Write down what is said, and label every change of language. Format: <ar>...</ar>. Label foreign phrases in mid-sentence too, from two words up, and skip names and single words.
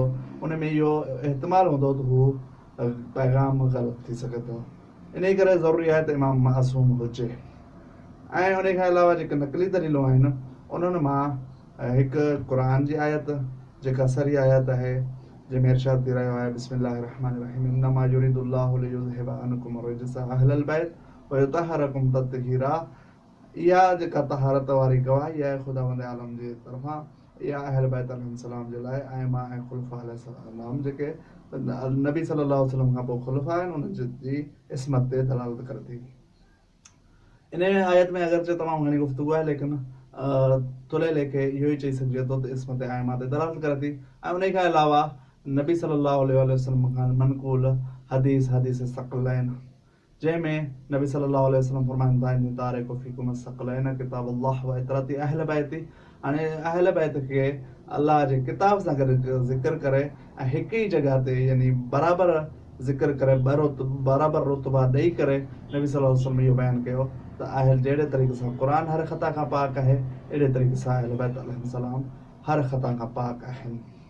<sd>उन में इहो एहतमाल हूंदो त हू पैगाम ग़लति थी सघे थो। इन करे ज़रूरी आहे त इमाम मासूम हुजे। ऐं उन खां अलावा जेके नक़ली दलीलूं आहिनि उन्हनि मां हिकु क़ुरान जी आयत जेका सरी आयत आहे, जंहिंमें इरशाद थी रहियो आहे</sd> <ar>بسم الله الرحمن الرحيم إنما يريد الله ليذهب عنكم الرجس أهل البيت ويطهركم تطهيرا.</ar> <sd>इहा जेका तहारत वारी गवाही आहे ख़ुदावंद आलम जे तरफ़ां, इहा अहल बैत अलैहिस्सलाम जे लाइ ऐं मां ऐं ख़ुलफ़ा अलैहिस्सलाम जेके नबी</sd> <ar>صلى الله عليه وسلم</ar> <sd>खां पोइ ख़ुलफ़ा आहिनि उन्हनि जी इस्मत ते दलालत करे थी। इन आयत में अगरचे तमामु घणी गुफ़्तगू आहे, लेकिन तुले लेखे इहो ई चई सघिजे थो त इस्मत आइमा ते दलालत करे थी। ऐं उन खां अलावा नबी</sd> <ar>صلى الله عليه وسلم</ar> <sd>खां मनक़ूल हदीस सक़लैन, जंहिंमें नबी</sd> <ar>صلى الله عليه وسلم</ar> <sd>फरमाइनि था</sd> <ar>إني تارك فيكم الثقلين كتاب الله وعترتي أهل بيتي.</ar> <sd>हाणे अहल बैत खे अलाह जे किताब सां गॾु ज़िक्र करे ऐं हिकु ई जॻह ते यानी बराबरि ज़िक्र करे बराबरि रुतबा ॾेई करे नबी</sd> <ar>صلى الله عليه وسلم</ar> <sd>इहो बयानु कयो त अहल जहिड़े तरीक़े सां क़ुर हर ख़ता खां पाक आहे, अहिड़े तरीक़े सां अहल बैत अलैहिस्सलाम हर ख़ता खां पाक आहिनि।</sd>